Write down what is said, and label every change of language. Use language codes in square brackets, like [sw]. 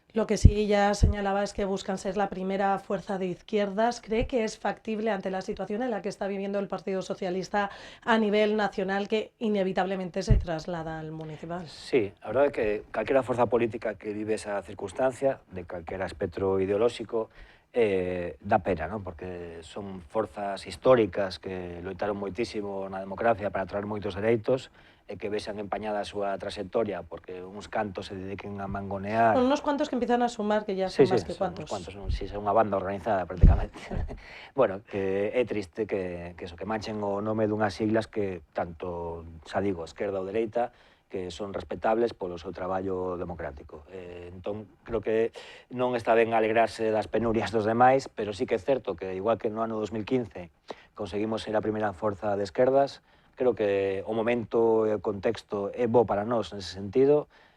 [es] Lo que sí ya señalaba es que buscan ser la primera fuerza de izquierdas. ¿Cree que es factible ante la situación en la que está viviendo el Partido Socialista a nivel nacional que inevitablemente se traslada al municipal? [gl] Sí, a verdade é que calquera forza política que vive esa circunstancia, de calquera espectro ideolóxico, dá pena, ¿no? Porque son forzas históricas que loitaron moitísimo na democracia para traer moitos dereitos e que vexan empañada a súa trayectoria porque uns cantos se dediquen a mangonear. [es] Con unos cuantos que empiezan a sumar, que ya son más que cuantos. [gl] Sí, son unha banda organizada prácticamente. Bueno, que é triste que manchen o nome dunhas siglas que tanto, xa digo, esquerda ou dereita, que son respetables polo seu traballo democrático. Entón, creo que non está ben alegrarse das penurias dos demais, pero sí que é certo que, igual que no ano 2015 conseguimos ser a primeira forza de esquerdas, creo que o momento e o contexto é bo para nós nese sentido.